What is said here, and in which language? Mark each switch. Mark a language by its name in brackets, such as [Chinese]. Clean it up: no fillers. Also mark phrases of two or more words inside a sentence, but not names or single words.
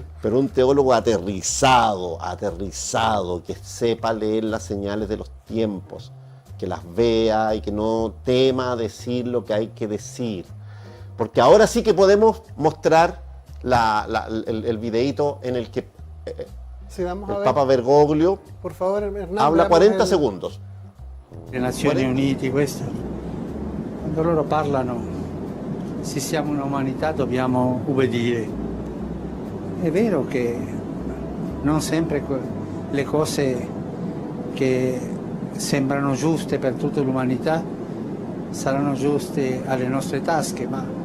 [Spanish] Pero un teólogo aterrizado, que sepa leer las señales de los tiempos, que las vea y que no tema decir lo que hay que decir. Porque ahora sí que podemos mostrar el videíto en el que sí, vamos a ver. Papa Bergoglio, por favor, Hernando, habla 40 segundos. [Italian] Le Nazioni Unite, questo, quando loro parlano, se siamo un'umanità dobbiamo ubbidire. È vero che non sempre le cose che sembrano giuste per tutta l'umanità saranno giuste alle nostre tasche, ma